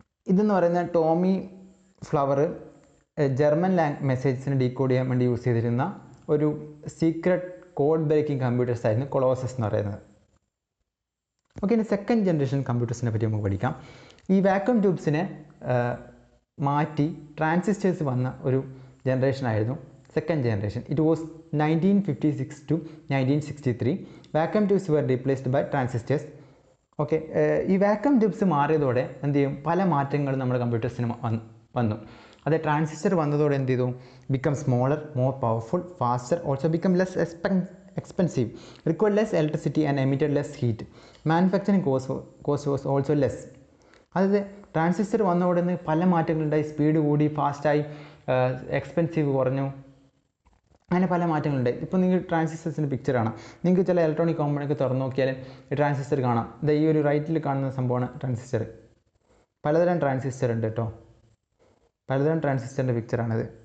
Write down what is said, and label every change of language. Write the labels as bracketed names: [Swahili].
[Malayalam] ഇതെന്ന് പറയുന്ന Tomy flower German മെസ്സേജസിന് decode ചെയ്യാൻ വേണ്ടി യൂസ് ചെയ്തിരുന്ന ഒരു സീക്രട്ട് കോഡ് ബ്രേക്കിംഗ് കമ്പ്യൂട്ടേഴ്സ് ആയിരുന്നു കൊളോസസ് എന്ന് പറയുന്നത്. ഓക്കെ, ഇനി സെക്കൻഡ് ജനറേഷൻ കമ്പ്യൂട്ടേഴ്സിനെ പറ്റി നമുക്ക് പഠിക്കാം. ഈ വാക്വം ട്യൂബ്സിനെ മാറ്റി ട്രാൻസിസ്റ്റേഴ്സ് വന്ന ഒരു ജനറേഷൻ ആയിരുന്നു second generation. [English] It was 1956 to 1963. Vacuum tubes were replaced by transistors. [Malayalam] Okay, ഈ വാക്വം ട്യൂബ്സ് മാറിയതോടെ എന്ത് ചെയ്യും? പല മാറ്റങ്ങളും നമ്മുടെ കമ്പ്യൂട്ടേഴ്സിന് വന്നു. അത് ട്രാൻസിസ്റ്റർ വന്നതോടെ എന്ത് ചെയ്തു? [English] Become smaller, more powerful, faster, also become less expensive, required less electricity and emitted less heat. Manufacturing cost was also less. [Malayalam] അതായത് ട്രാൻസിസ്റ്റർ വന്നതോടെ പല മാറ്റങ്ങളുണ്ടായി. സ്പീഡ് കൂടി, ഫാസ്റ്റായി, എക്സ്പെൻസീവ് കുറഞ്ഞു, അങ്ങനെ പല മാറ്റങ്ങളുണ്ടായി. ഇപ്പോൾ നിങ്ങൾ ട്രാൻസിസ്റ്റേഴ്സിൻ്റെ പിക്ചർ കാണാം. നിങ്ങൾക്ക് ചില ഇലക്ട്രോണിക് കോമ്പണൻ്റ് തുറന്നു നോക്കിയാൽ ഈ ട്രാൻസിസ്റ്റർ കാണാം. ഇത് ഈ ഒരു റൈറ്റിൽ കാണുന്ന സംഭവമാണ് ട്രാൻസിസ്റ്റർ. പലതരം ട്രാൻസിസ്റ്റർ ഉണ്ട് കേട്ടോ, പലതരം ട്രാൻസിസ്റ്ററിൻ്റെ പിക്ചറാണിത്.